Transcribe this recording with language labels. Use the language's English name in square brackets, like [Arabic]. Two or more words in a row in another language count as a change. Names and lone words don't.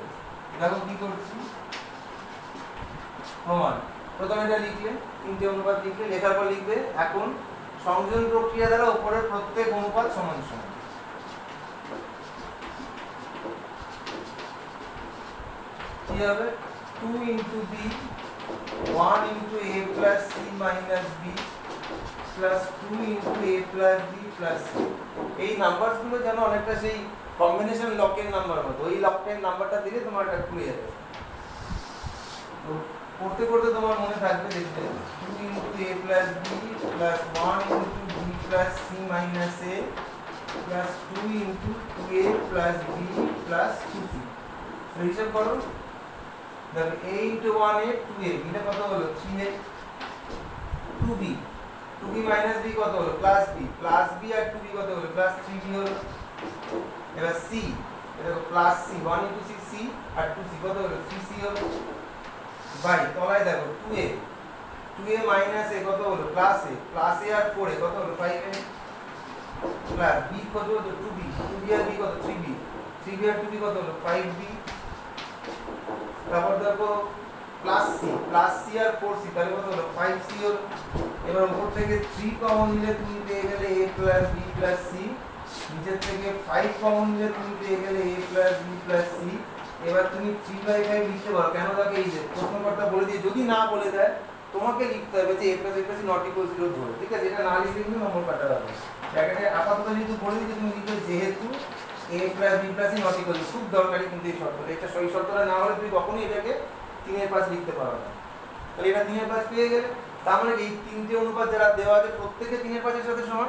[Bangla] দেখো কি করছি, প্রমাণ। প্রথমে এটা লিখলে, তিনটে অনুপাত লিখলে, লেখার পর লিখবে এখন সংযোজন প্রক্রিয়া দ্বারা উপরের প্রত্যেক অনুপাত সমান সমান। কি হবে? [English] 2 * b 1 * a plus c minus b plus 2 * a plus b plus c। [Bangla] এই নাম্বারগুলো যেন অনেকটা সেই কম্বিনেশন লকের নাম্বার মতো, ওই লকের নাম্বারটা দিলে তোমার এটা খুলে যাবে। তো করতে করতে তোমার মনে থাকবে, দেখবে [English] 2 * a plus b plus 1 * b plus c minus a plus 2 * 2a plus b plus 2c। [Bangla] তো হিসাব করো, দেখো a * 1a 2a এটা কত হলো? 3a 2b 2b minus b কত হলো? [English] plus b plus b [Bangla] আর 2b কত হলো? [English] plus 3b [Bangla] হলো। এবার c, এটা প্লাস c 1 * c c আর 2c কত হলো? 3c হলো। বাই তলায় দেখো 2a মাইনাস a কত হলো? প্লাস a আর 4a কত হলো? 5a প্লাস b কত হলো? 2b আর b কত? 3b আর 2b কত হলো? 5b। তারপর দেখো প্লাস c আর 4c তাহলে কত হলো? 5c হলো। এবার উপর থেকে 3 কমন নিলে তুমি পেয়ে গেলে [English] a plus b plus c, [Bangla] নিচের থেকে 5 কমন নিলে তুমি পেয়ে গেলে [English] a plus b plus c। [Bangla] এবার তুমি 3/5 লিখতে পারো। কেন? দেখো এই যে প্রশ্নকর্তা বলে দিয়ে যদি না বলে দেয় তোমাকে লিখতে হবে যে [English] a plus b not equal 0 [Bangla] ধরে। ঠিক আছে, এটা না লিখলে কিন্তু নম্বর কাটা হবে। ব্র্যাকেটে আপাতত যেহেতু বলে দিচ্ছি তুমি লিখবে যেহেতু [English] a plus b plus c not equal, [Bangla] খুব দরকারি কিন্তু এই শর্তটা, এটা সই শর্তটা না হলে তুমি কখনোই এটাকে 3/5 লিখতে পারো না। তাহলে এটা 3/5 পেয়ে গেলে, তার মানে এই তিনটে অনুপাত যারা দেওয়া আছে প্রত্যেকে 3/5 এর সাথে সমান।